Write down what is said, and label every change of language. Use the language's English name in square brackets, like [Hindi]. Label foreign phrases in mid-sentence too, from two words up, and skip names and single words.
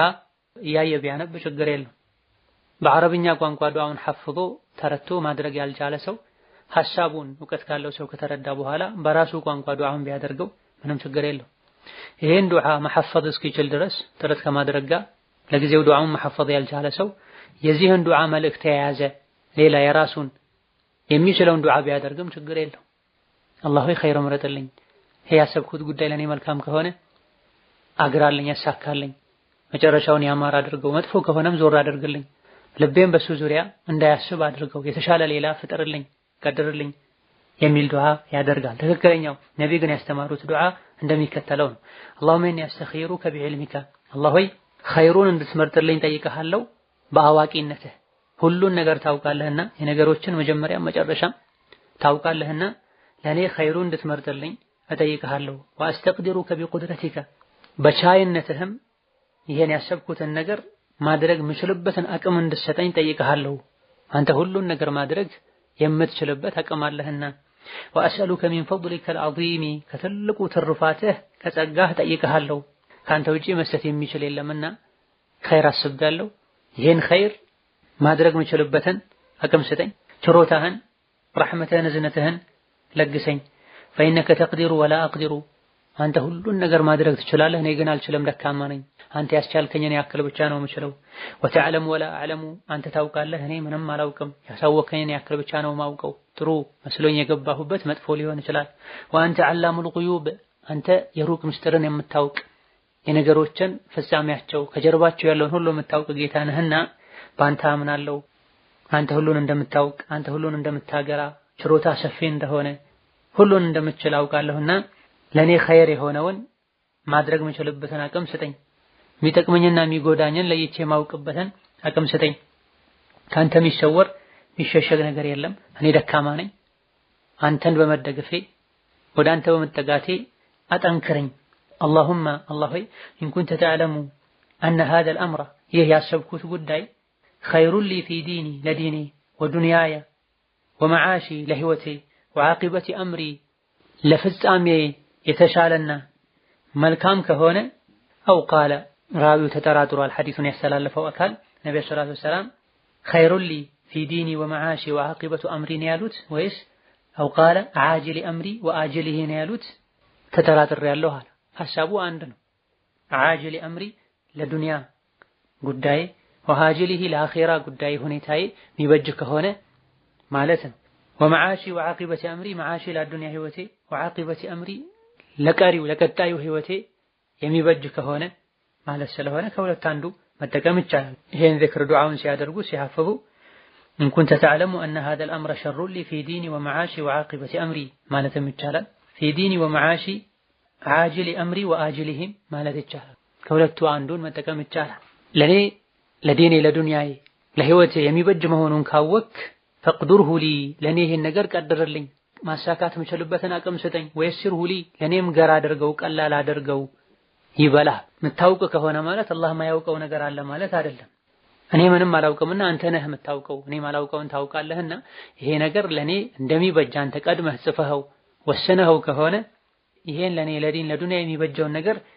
[Amharic] እያየ ቢያነብ ችግር የለም። በአረብኛ ቋንቋ ዱዓውን ሐፍዞ ተረድቶ ማድረግ ያልቻለ ሰው ሐሳቡን ዕውቀት ካለው ሰው ከተረዳ በኋላ በራሱ ቋንቋ ዱዓውን ቢያደርገው ምንም ችግር የለው። ይሄን ዱዓ መሐፈዝ እስኪችል ድረስ ጥረት ከማድረግ ጋር ለጊዜው ዱዓውን መሐፈዝ ያልቻለ ሰው የዚህን ዱዓ መልእክት የያዘ ሌላ የራሱን የሚችለውን ዱዓ ቢያደርግም ችግር የለው። አላህ ሆይ ኸይር ምረጥልኝ፣ ይሄ ያሰብኩት ጉዳይ ለኔ መልካም ከሆነ አግራልኝ፣ ያሳካልኝ፣ መጨረሻውን ያማረ አድርገው፣ መጥፎ ከሆነም ዞር አድርግልኝ፣ ልቤን በሱ ዙሪያ እንዳያስብ አድርገው፣ የተሻለ ሌላ ፍጠርልኝ፣ ቀድርልኝ የሚል ዱዓ ያደርጋል። ትክክለኛው ነቢ ግን ያስተማሩት ዱዓ እንደሚከተለው ነው። [Arabic] اللهم اني استخيرك بعلمك [Amharic] አላህ ሆይ ኸይሩን እንድትመርጥልኝ ጠይቀሃለሁ በአዋቂነትህ ሁሉን ነገር ታውቃለህና የነገሮችን መጀመሪያ መጨረሻ ታውቃለህና ለኔ ኸይሩን እንድትመርጥልኝ እጠይቀሃለሁ። [Arabic] واستقدرك بقدرتك [Amharic] በቻይነትህም ይሄን ያሰብኩትን ነገር ማድረግ ምችልበትን አቅም እንድትሰጠኝ ጠይቀሃለሁ። አንተ ሁሉን ነገር ማድረግ የምትችልበት አቅም አለህና [Arabic] واسالك من فضلك العظيم [Amharic] ከትልቁ ትርፋትህ ከጸጋህ ጠይቀሃለሁ። ካንተ ውጪ መስጠት የሚችል የለምና ኸይር አስቤያለሁ። ይሄን ኸይር ማድረግ ምችልበትን አቅም ስጠኝ፣ ችሮታህን ረሕመትህን እዝነትህን ለግሰኝ። [Arabic] فإنك تقدر ولا أقدر [Amharic] አንተ ሁሉን ነገር ማድረግ ትችላለህ፣ እኔ ግን አልችልም፣ ደካማ ነኝ። አንተ ያስቻልከኝን ያክል ብቻ ነው የምችለው። [Arabic] وتعلم ولا أعلم [Amharic] አንተ ታውቃለህ፣ እኔ ምንም አላውቅም፣ ያሳወከኝን ያክል ብቻ ነው የማውቀው። ጥሩ መስሎኝ የገባሁበት መጥፎ ሊሆን ይችላል። [Arabic] وأنت علام الغيوب [Amharic] አንተ የሩቅ ምስጢርን የምታውቅ የነገሮችን ፍጻሜያቸው ከጀርባቸው ያለውን ሁሉ የምታውቅ ጌታ ነህና በአንተ አምናለሁ። አንተ ሁሉን እንደምታውቅ፣ አንተ ሁሉን እንደምታገራ፣ ችሮታ ሰፊ እንደሆነ ሁሉን እንደምትችል አውቃለሁና ለኔ ኸይር የሆነውን ማድረግ ምችልበትን አቅም ስጠኝ። የሚጠቅመኝና የሚጎዳኝን ለይቼ ማውቅበትን አቅም ስጠኝ። ካንተ የሚሰወር የሚሸሸግ ነገር የለም። እኔ ደካማ ነኝ። አንተን በመደገፌ ወደ አንተ በመጠጋቴ አጠንክረኝ። [Arabic] اللهم الله إن كنت تعلم أن هذا الأمر [Amharic] ይህ ያሰብኩት ጉዳይ [Arabic] خير لي في ديني لديني ودنياي ومعاشي لهوتي وعاقبة أمري [Amharic] ለፍጻሜ የተሻለና መልካም ከሆነ [Arabic] أو قال [Amharic] ራዊው ተጠራጥሯል። ሐዲሱን ያስተላለፈው አካል ነብዩ [Arabic] صلى الله عليه وسلم خير لي في ديني ومعاشي وعاقبة أمري [Amharic] ነው ያሉት ወይስ [Arabic] أو قال عاجل أمري وآجله [Amharic] ነው ያሉት? ተጠራጥሬያለሁ አለ። ሐሳቡ አንድ ነው። [Arabic] عاجل أمري [Amharic] ለዱንያ ጉዳይ وآجله ለአኺራ ጉዳይ ሁኔታዬ የሚበጅ ከሆነ ማለት ነው። [Arabic] ومعاشي وعاقبة أمري معاشي [Amharic] ለዱንያ ህይወቴ [Arabic] وعاقبة أمري [Amharic] ለቀሪው ለቀጣዩ ህይወቴ የሚበጅ ከሆነ ማለት ስለሆነ ከሁለት አንዱ መጠቀም ይቻላል። ይሄን ዚክር ዱዓውን ሲያደርጉ ሲሐፍዙ [Arabic] إن كنت تعلم أن هذا الأمر شر لي في ديني ومعاشي وعاقبة أمري [Amharic] ማለትም ይቻላል። [Arabic] في ديني ومعاشي عاجل أمري وآجلهم [Amharic] ማለት ይቻላል። ከሁለቱ አንዱን መጠቀም ይቻላል። ለኔ ለዲኔ ለዱንያዬ ለህይወቴ የሚበጅ መሆኑን ካወክ [Arabic] فاقدره لي [Amharic] ለኔ ይሄን ነገር ቀድርልኝ ማሳካት የምችልበትን አቅም ስጠኝ። [Arabic] ويسره لي [Amharic] ለኔም ገር አድርገው ቀላል አድርገው ይበላ። የምታውቅ ከሆነ ማለት አላህ ማያውቀው ነገር አለ ማለት አይደለም። እኔ ምንም አላውቅምና አንተ ነህ የምታውቀው፣ እኔ ማላውቀውን ታውቃለህና ይሄ ነገር ለኔ እንደሚበጅ አንተ ቀድመህ ጽፈኸው ወሰነኸው ከሆነ ይሄን ለኔ ለዲን ለዱንያ የሚበጀውን ነገር